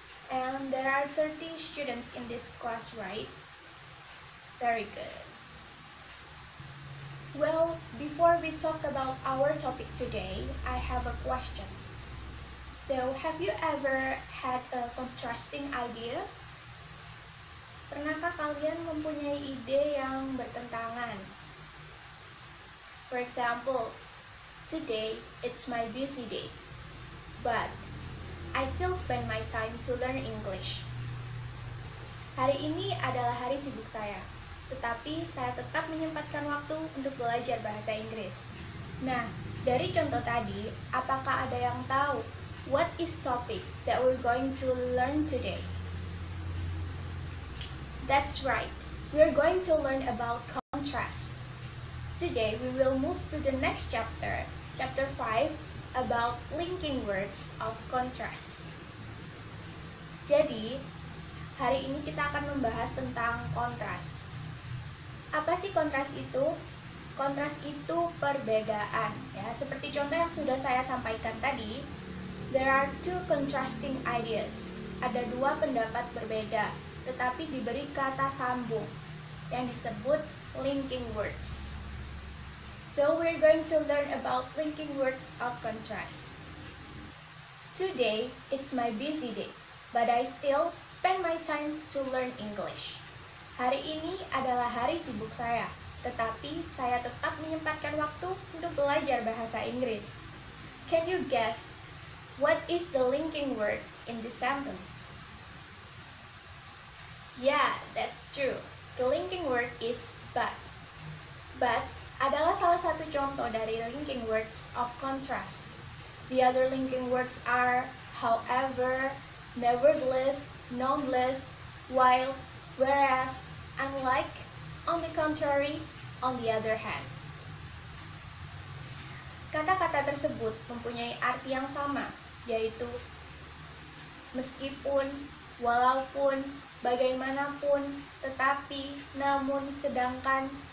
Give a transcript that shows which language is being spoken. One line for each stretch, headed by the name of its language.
English: And there are 30 students in this class, right? Very good. Well, before we talk about our topic today, I have a questions. So, have you ever had a contrasting idea?
Indonesian: Pernahkah kalian mempunyai ide yang bertentangan?
English: For example, today it's my busy day, but I still spend my time to learn English.
Indonesian: Hari ini adalah hari sibuk saya, tetapi saya tetap menyempatkan waktu untuk belajar bahasa Inggris. Nah, dari contoh tadi, apakah ada yang tahu
English: what is topic that we're going to learn today? That's right, we're going to learn about contrast. Today we will move to the next chapter, chapter 5, about linking words of contrast.
Indonesian: Jadi, hari ini kita akan membahas tentang kontras. Apa sih kontras itu? Kontras itu perbedaan, ya. Seperti contoh yang sudah saya sampaikan tadi,
English: there are two contrasting ideas.
Indonesian: Ada dua pendapat berbeda, tetapi diberi kata sambung yang disebut linking words.
English: So we're going to learn about linking words of contrast. Today, it's my busy day, but I still spend my time to learn English.
Indonesian: Hari ini adalah hari sibuk saya, tetapi saya tetap menyempatkan waktu untuk belajar bahasa Inggris.
English: Can you guess what is the linking word in this sentence? Yeah, that's true. The linking word is but.
Indonesian: But adalah salah satu contoh dari linking words of contrast.
English: The other linking words are however, nevertheless, nonetheless, while, whereas, unlike, on the contrary, on the other hand.
Indonesian: Kata-kata tersebut mempunyai arti yang sama, yaitu meskipun, walaupun, bagaimanapun, tetapi, namun, sedangkan.